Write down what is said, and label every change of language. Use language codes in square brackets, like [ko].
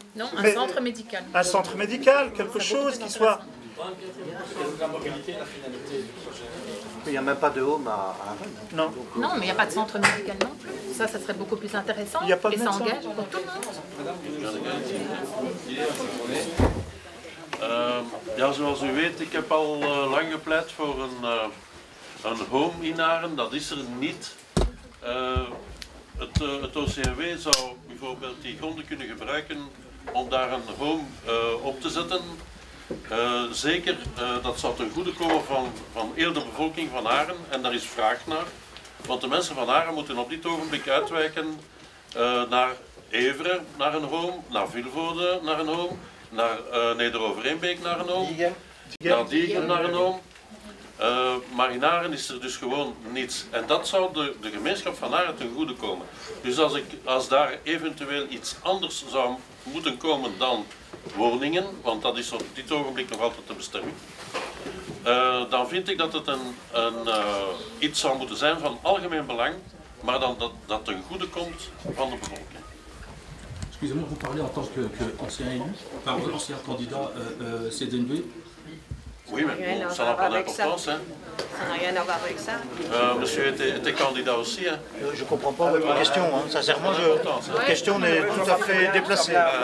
[fr] Non, un centre médical. Un centre médical, quelque chose qui soit... La mobilité, la finalité du projet. Il n'y a même pas de home à Arène. Non. Non, mais il n'y a pas de centre médical non plus. Ça serait beaucoup plus intéressant. Il n'y a pas de et ça médecin. engage pour tout le monde. [nl] Ja, zoals u weet, ik heb al lang gepleit voor een home in Aren. Dat is er niet. Het OCMW zou bijvoorbeeld die gronden kunnen gebruiken om daar een home op te zetten. Zeker, dat zou ten goede komen van heel de bevolking van Aren en daar is vraag naar. Want de mensen van Aren moeten op dit ogenblik uitwijken naar Evere, naar een home, naar Vilvoorde, naar een home, naar Neder-Overeenbeek, naar een home, naar Diegem, naar een home. Maar in Aren is er dus gewoon niets. En dat zou de gemeenschap van Aren ten goede komen. Dus als daar eventueel iets anders zou moeten komen dan woningen, want dat is op dit ogenblik nog altijd de bestemming, dan vind ik dat het iets zou moeten zijn van algemeen belang, maar dan dat ten goede komt van de bevolking. [fr] Excusez-moi, vous parlez en tant qu'ancien élu, enfin ancien candidat CDNV. Oui, mais bon, ça n'a pas d'importance. Hein. Ça n'a rien à voir avec ça. Monsieur était candidat aussi. Hein. Je ne comprends pas votre question. Hein. Sincèrement, votre question est tout à fait déplacée.